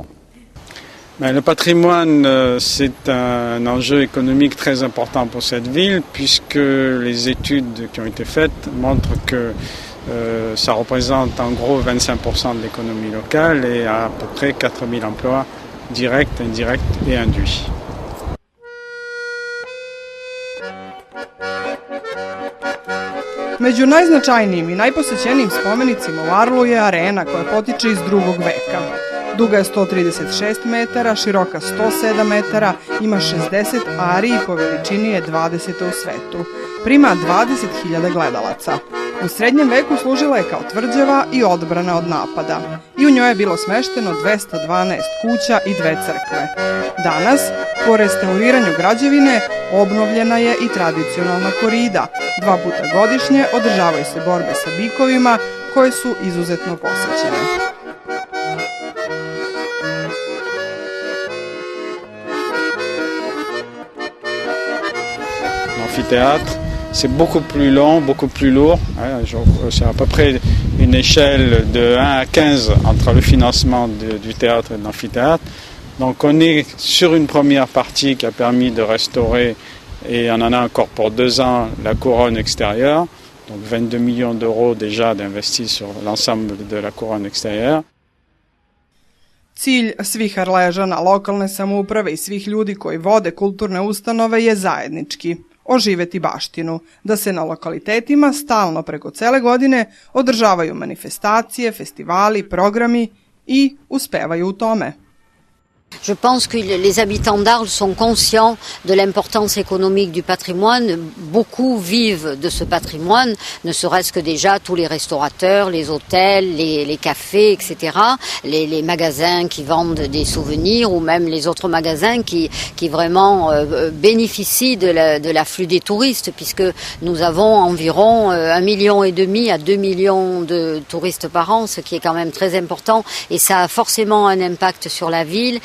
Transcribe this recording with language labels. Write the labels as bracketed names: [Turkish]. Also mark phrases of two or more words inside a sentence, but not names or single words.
[French] Le patrimoine, c'est un enjeu économique très important pour cette ville, puisque les études qui ont été faites montrent que ça représente en gros 25% de l'économie locale et à peu près 4000 emplois directs, indirects et induits. [Serbian] Među najznačajnijim i najposećenijim spomenicima u Arlu je arena koja potiče iz 2. veka. Duga je 136 metara, široka 107 metara, ima 60 ari i po veličini je 20. u svetu. Prima 20.000 gledalaca. U srednjem veku služila je kao tvrđava i odbrana od napada. I u njoj je bilo smešteno 212 kuća i 2 crkve. Danas, po restauriranju građevine, obnovljena je i tradicionalna korida. 2 puta godišnje održavaju se borbe sa bikovima koje su izuzetno posećene. [French] L'amphithéâtre, c'est beaucoup plus long, beaucoup plus lourd. C'est à peu près une échelle de 1 à 15 entre le financement du théâtre et de l'amphithéâtre. Donc on est sur une première partie qui a permis de restaurer, et on en a encore pour 2 ans, la couronne extérieure. Donc 22 millions d'euros déjà d'investis sur l'ensemble de la couronne extérieure. [Serbian] Cilj svih Arležana, lokalne samouprave i svih ljudi koji vode kulturne ustanove je zajednički – oživeti baštinu, da se na lokalitetima stalno preko cele godine održavaju manifestacije, festivali, programi i uspevaju u tome. [French] Je pense que les habitants d'Arles sont conscients de l'importance économique du patrimoine. Beaucoup vivent de ce patrimoine, ne serait-ce que déjà tous les restaurateurs, les hôtels, les cafés, etc. Les magasins qui vendent des souvenirs ou même les autres magasins qui vraiment bénéficient de l'afflux des touristes, puisque nous avons environ 1,5 million à 2 millions de touristes par an, ce qui est quand même très important, et ça a forcément un impact sur la ville.